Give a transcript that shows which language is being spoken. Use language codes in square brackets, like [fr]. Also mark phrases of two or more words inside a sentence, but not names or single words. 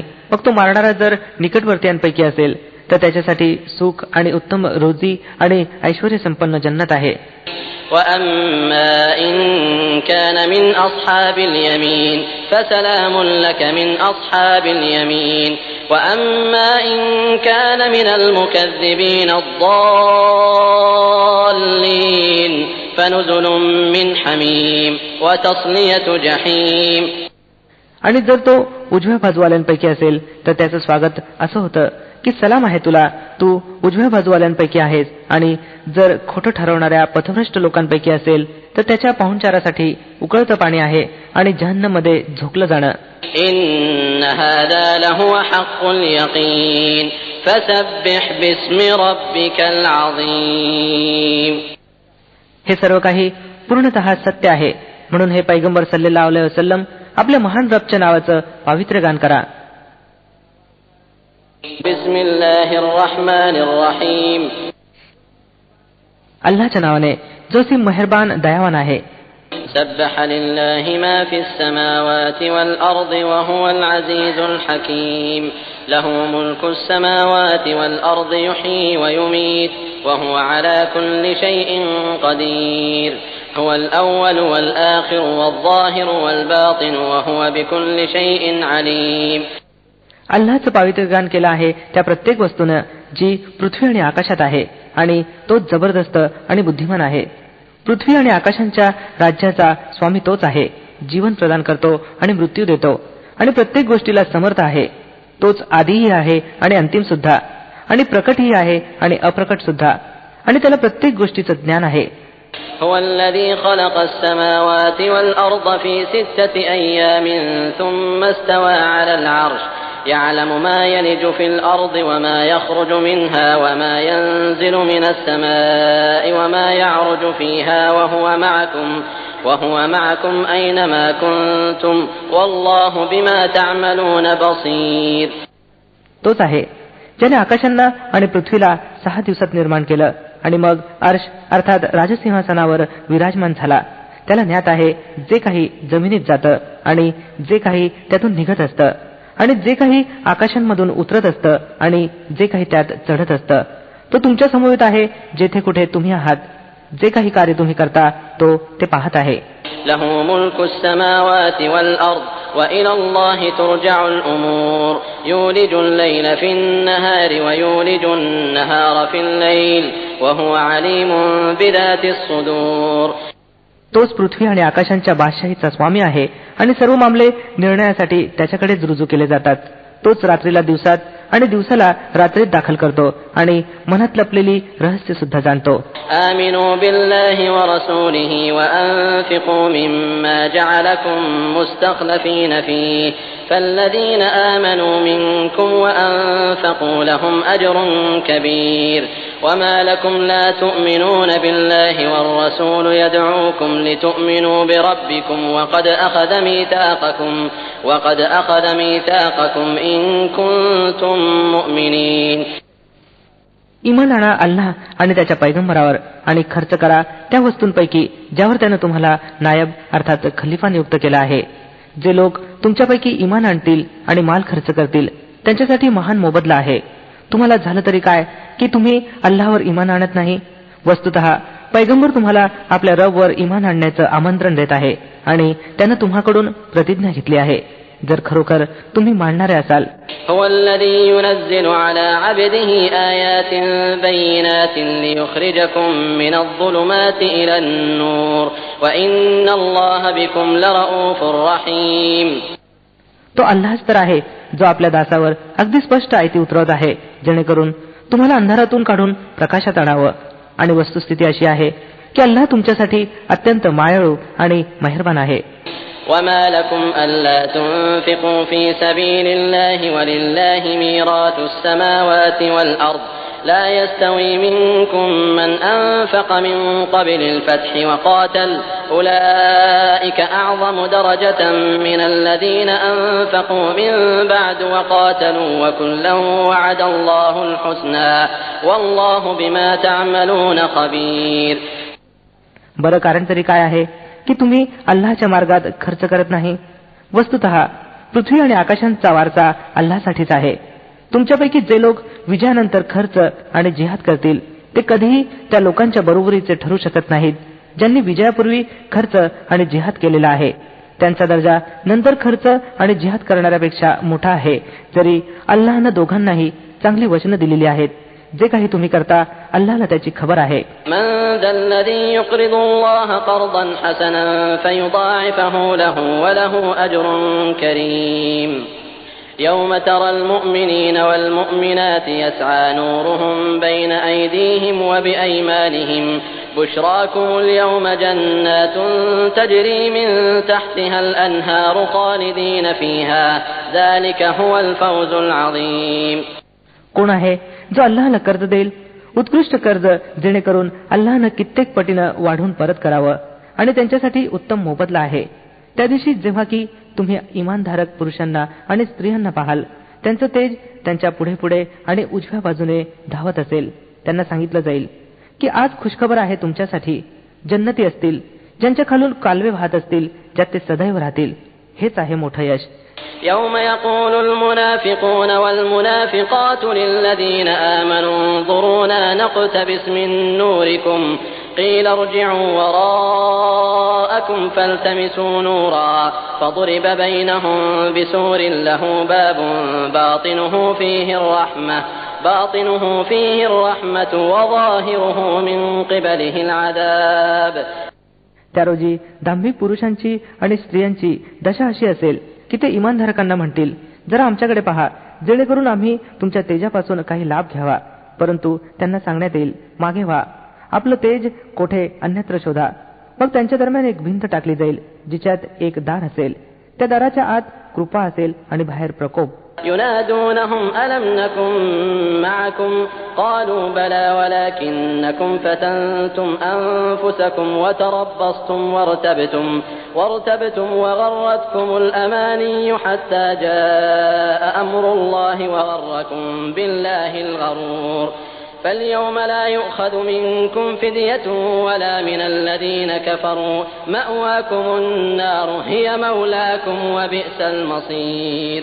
[mr] मग तो मारणारा जर निकटवर्तीयांपैकी असेल तर त्याच्यासाठी सुख आणि उत्तम रोजी आणि ऐश्वर्य संपन्न जन्नत आहे. [ar] وأما إن كان من أصحاب اليمين فسلام لك من أصحاب اليمين وأما إن كان من المكذبين الضالين فنزل من حميم وتصلية جحيم. [mr] आणि जर तो उजव्या बाजूवाल्यांपैकी असेल तर त्याचं स्वागत असं होतं की सलाम आहे तुला, तू उजव्या बाजूवाल्यांपैकी आहेस. आणि जर खोटं ठरवणाऱ्या पथभ्रष्ट लोकांपैकी असेल तर त्याच्या पाहुणचारासाठी उकळतं पाणी आहे आणि जहन्नममध्ये झोकलं जाणं. [ar] إن هذا لهو حق اليقين فسبح باسم ربك العظيم. [mr] हे सर्व काही पूर्णतः सत्य आहे, म्हणून हे पैगंबर [ar] صلى الله عليه وسلم [mr] आपल्या महान रबच्या नावाचं पावित्र्य गान करा. [ar] بسم الله الرحمن الرحيم. [mr] अल्लाहच्या नावाने जो सी मेहरबान दयावान आहे. [ar] سبح لله ما في السماوات والأرض وهو العزيز الحكيم. له ملك السماوات والأرض يحيي ويميت وهو على كل شيء قدير. هو الأول والآخر والظاهر والباطن وهو بكل شيء عليم. [mr] अल्लाहचं पावित्र्य गान केलं आहे त्या प्रत्येक वस्तूनं जी पृथ्वी आणि आकाशात आहे आणि तोच जबरदस्त आणि बुद्धिमान आहे. पृथ्वी आणि आकाशांच्या राज्याचा स्वामी तोच आहे. जीवन प्रदान करतो आणि मृत्यू देतो आणि प्रत्येक गोष्टीला समर्थ आहे. तोच आदिही आहे आणि अंतिम सुद्धा, आणि प्रकटही आहे आणि अप्रकट सुद्धा, आणि त्याला प्रत्येक गोष्टीचं ज्ञान आहे. [ar] هو الذي خلق السماوات والأرض في 6 أيام ثم استوى على العرش يعلم ما يلج في الأرض وما يخرج منها وما ينزل من السماء وما يعرج فيها وهو معكم أينما كنتم والله بما تعملون بصير. [mr] तोच आहे ज्याने आकाशांना आणि पृथ्वीला 6 दिवसात निर्माण केलं आणि मग अर्श अर्थात राजसिंहासनावर विराजमान झाला. त्याला ज्ञात आहे जे काही जमिनीत जातं आणि जे काही त्यातून निघत असतं आणि जे काही आकाशांमधून उतरत असतं आणि जे काही त्यात चढत असतं. तो तुमच्या समवेत आहे जेथे कुठे तुम्ही आहात. जे काही कार्य तुम्ही करता तो ते पाहत आहे. [ar] له ملك السماوات والأرض وإلى الله ترجع الأمور يولج الليل في النهار ويولج النهار في الليل وهو عليم بذات الصدور. [mr] तोच पृथ्वी आणि आकाशांच्या बादशाहीचा स्वामी आहे आणि सर्व मामले निर्णयासाठी त्याच्याकडेच रुजू केले जातात. तोच रात्रीला दिवसात आणि दिवसाला रात्रीत दाखल करतो आणि मनात लपलेली रहस्य सुद्धा जाणतो. [ar] آمنوا بالله ورسوله وأنفقوا مما جعلكم مستخلفين فيه فالذين آمنوا منكم وأنفقوا لهم أجر كبير وما لكم لا تؤمنون بالله والرسول يدعوكم لتؤمنوا بربكم وقد أخذ ميثاقكم إن كنتم مؤمنين. [mr] ईमान आणा अल्लाह आणि त्याच्या पैगंबरावर आणि खर्च करा त्या वस्तूंपैकी ज्यावर त्यानं तुम्हाला नायब अर्थात खलिफा नियुक्त केला आहे. जे लोक तुमच्यापैकी ईमान आणतील आणि माल खर्च करतील त्यांच्यासाठी महान मोबदला आहे. तुम्हाला झालं तरी काय की तुम्ही अल्लाहवर ईमान आणत नाही? वस्तुतः पैगंबर तुम्हाला आपल्या रबवर इमान आणण्याचं आमंत्रण देत आहे आणि त्यानं तुम्हाकडून प्रतिज्ञा घेतली आहे. जर खरोखर तुम्ही मानणारे असाल. [ar] هو الذي ينزل على عبده آيات بينات ليخرجكم من الظلمات إلى النور وإن الله بكم لرؤوف رحيم. [mr] तो अल्लाहच तर आहे जो आपल्या दासावर अगदी स्पष्ट आयती उतरवत आहे जेणेकरून तुम्हाला अंधारातून काढून प्रकाशात आणावं. आणि वस्तुस्थिती अशी आहे की अल्लाह तुमच्यासाठी अत्यंत मायाळू आणि मेहरबान आहे. [ar] وما لكم ألا تنفقوا في سبيل الله ولله ميراث السماوات والأرض لا يستوي منكم من أنفق من قبل الفتح وقاتل أولئك أعظم درجة من الذين أنفقوا من بعد وقاتلوا وكلا وعد الله الحسنى والله بما تعملون خبير. [mr] बरं कारण तरी काय आहे की तुम्ही अल्लाहच्या मार्गात खर्च करत नाही. वस्तुतः पृथ्वी आणि आकाशांचा वारसा अल्लाहसाठीच आहे. तुमच्यापैकी जे लोक विजयानंतर खर्च आणि जिहाद करतील ते कधीही त्या लोकांच्या बरोबरीचे ठरू शकत नाहीत ज्यांनी विजयापूर्वी खर्च आणि जिहाद केलेला आहे. त्यांचा दर्जा नंतर खर्च आणि जिहाद करणाऱ्यापेक्षा मोठा आहे, जरी अल्लाहनं दोघांनाही चांगली वचनं दिलेली आहेत. जे काही तुम्ही करता अल्लाहला त्याची खबर आहे. [ar] من ذا الذي يقرض الله قرضا حسنا فيضاعفه له وله أجر كريم. يوم ترى المؤمنين والمؤمنات يسعى نورهم بين أيديهم وبأيمانهم بشراكم اليوم جنات تجري من تحتها الأنهار خالدين فيها ذلك هو الفوز العظيم. [mr] कोण आहे जो अल्लाहला कर्ज देईल उत्कृष्ट कर्ज जेणेकरून अल्लाहनं कित्येक पटीनं वाढून परत करावं आणि त्यांच्यासाठी उत्तम मोबदला आहे. त्या दिवशी जेव्हा की तुम्ही इमानधारक पुरुषांना आणि स्त्रियांना पाहाल त्यांचं तेज त्यांच्या पुढे पुढे आणि उजव्या बाजूने धावत असेल. त्यांना सांगितलं जाईल की आज खुशखबर आहे तुमच्यासाठी. जन्नती असतील ज्यांच्या खालून कालवे वाहत असतील ज्यात ते सदैव राहतील. हेच आहे मोठं यश. [ar] يوم يقول المنافقون والمنافقات للذين آمنوا انظرونا نقتبس من نوركم قيل ارجعوا وراءكم فالتمسوا نورا فضرب بينهم بسور له باب باطنه فيه الرحمة وظاهره من قبله العذاب. [mr] त्या रोजी दांभिक पुरुषांची आणि स्त्रियांची दशा अशी असेल की ते इमानधारकांना म्हणतील जरा आमच्याकडे पहा जेणेकरून आम्ही तुमच्या तेजापासून काही लाभ घ्यावा. परंतु त्यांना सांगण्यात येईल मागे व्हा, आपलं तेज कोठे अन्यत्र शोधा. मग त्यांच्या दरम्यान एक भिंत टाकली जाईल जिच्यात एक दार असेल. त्या दाराच्या आत कृपा असेल आणि बाहेर प्रकोप. [ar] ينادونهم ألم نكن معكم قالوا بلى ولكنكم فتنتم أنفسكم وتربصتم وارتبتم وغرتكم الأماني حتى جاء أمر الله وغركم بالله الغرور فاليوم لا يؤخذ منكم فدية ولا من الذين كفروا مأواكم النار هي مولاكم وبئس المصير.